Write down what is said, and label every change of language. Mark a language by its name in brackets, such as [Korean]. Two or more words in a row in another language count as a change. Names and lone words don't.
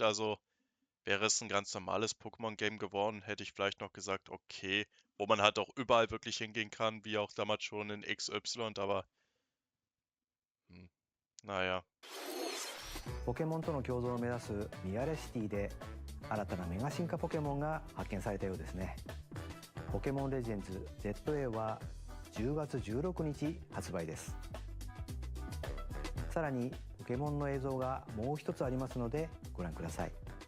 [German] Also wäre es ein ganz normales Pokémon-Game geworden, hätte ich vielleicht noch gesagt, okay, wo man halt auch überall wirklich hingehen kann, wie auch damals schon in XY, aber naja. [Japanese] ポケモンとの共存を目指すミアレシティで新たなメガ進化ポケモンが発見されたようですね。ポケモンレジェンズ ZA は10月16日発売です。さらにポケモンの映像がもう一つありますのでご覧ください。